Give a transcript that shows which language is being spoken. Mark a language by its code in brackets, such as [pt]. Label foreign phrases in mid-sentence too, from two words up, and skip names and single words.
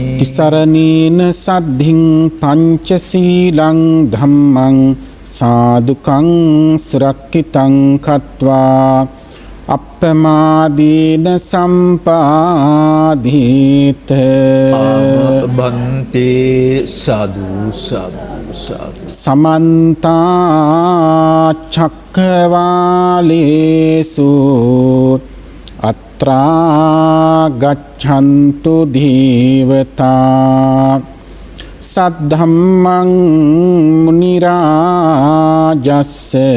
[pi] තිසරණේන සද්ධින් පංචශීලං ධම්මං සාදුකං සුරක්ඛිතං කତ୍වා අප්පමාදීන සම්පාදීත බන්තේ සාදු සාදු සාදු සමන්ත චක්කවාලේසු අත්‍රා ගච්ඡන්තු ධීවතා සද්ධම්මං මුනි රාජස්ස